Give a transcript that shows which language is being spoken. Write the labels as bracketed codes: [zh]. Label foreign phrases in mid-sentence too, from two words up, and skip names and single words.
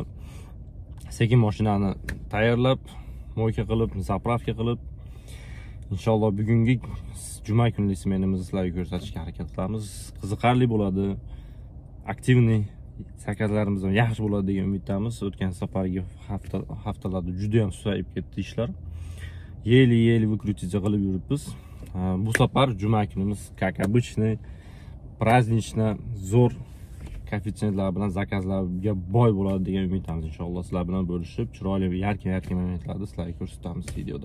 [uz] Sekin mashinani tayyorlab, mo'yka qilib, zapravka qilib, inshaalloh bugungi juma kunlik smenimizni sizlarga ko'rsatishga harakat qilamiz. Qiziqarli bo'ladi. Aktivniy sakazlarimiz ham yaxshi bo'ladi degan umiddamiz. O'tgan safargi haftalarda juda ham susayib ketdi ishlar. Yeli выкрутиться qilib yuribmiz. Bu safar juma kunimiz [ru] как обычный, празднично, [uz] zo'r koeffitsiyentlar bilan zakazlarga boy bo'ladi degan umiddamiz. Inshaalloh sizlar bilan bo'lishib, chiroyli va yarqin momentlarni sizlarga ko'rsatamiz videoda.